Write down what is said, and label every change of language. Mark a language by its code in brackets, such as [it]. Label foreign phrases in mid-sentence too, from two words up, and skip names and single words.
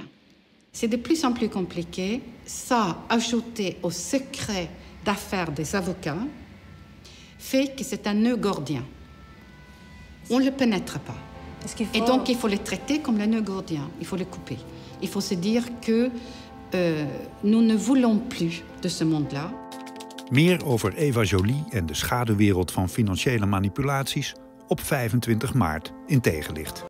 [fr] C'est de plus en plus compliqué. Ça, ajouté au secret d'affaires des avocats, fait que c'est un nœud gordien. On ne le pénètre pas. Et donc, il faut le traiter comme le nœud gordien. Il faut le couper. Il faut se dire que nous ne voulons plus de ce monde-là. [nl] Meer over Eva Joly en de schaduwwereld van financiële manipulaties op 25 maart in Tegenlicht.